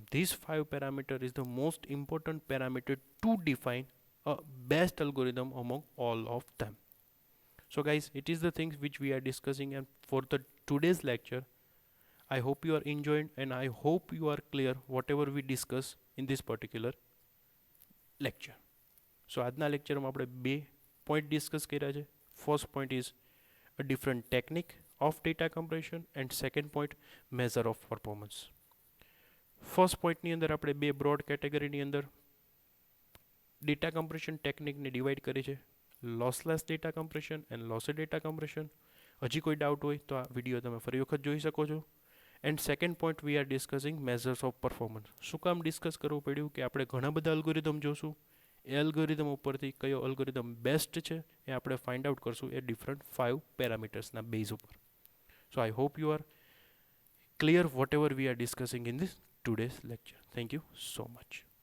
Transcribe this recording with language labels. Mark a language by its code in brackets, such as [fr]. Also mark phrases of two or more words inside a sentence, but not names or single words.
[en] These 5 parameters is the most important parameter to define a best algorithm among all of them. So guys, it is the things which we are discussing, and for the today's lecture I hope you are enjoying, and I hope you are clear whatever we discuss in this particular lecture. [gu] So આજના લેક્ચરમાં આપણે બે [en] point discuss [gu] કર્યા છે. [en] first point is a different technique of data compression, and second point, measure of performance. first point [gu] અંદર આપણે બે [en] broad category [gu] અંદર [en] data compression technique divide [gu] કરી છે, [en] lossless data compression and lossy data compression. [gu] હજી કોઈ ડાઉટ હોય તો આ વિડીયો તમે ફરી વખત જોઈ શકો છો. [en] and second point we are discussing measures of performance. [gu] શું કામ ડિસ્કસ કરવું પડ્યું કે આપણે ઘણા બધા અલ્ગોરિધમ જોશું, એ અલ્ગોરિધમ ઉપરથી કયો અલ્ગોરિધમ બેસ્ટ છે એ આપણે [en] find out [gu] કરશું એ [en] different 5 parameters [gu] બેઝ ઉપર. [en] so I hope you are clear whatever we are discussing in this today's lecture. Thank you so much.